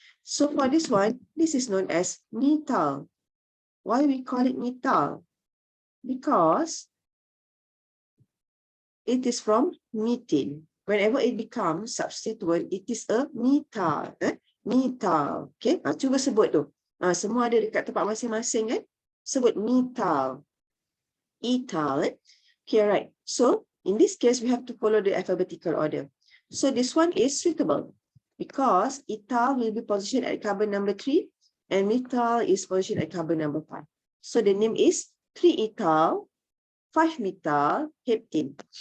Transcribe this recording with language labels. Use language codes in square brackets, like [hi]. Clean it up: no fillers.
[en] So for this one, this is known as methyl. Why we call it methyl? Because it is from methane. Whenever it becomes substituent, it is a methyl. [ms] Methyl. Okay, cuba sebut tu. Semua ada dekat tempat masing-masing kan? Sebut methyl. Ethyl. [en] Okay, right. So in this case, we have to follow the alphabetical order. So this one is suitable because ethyl will be positioned at carbon number 3 and methyl is positioned at carbon number 5. So the name is 3-ethyl, 5-methyl heptene.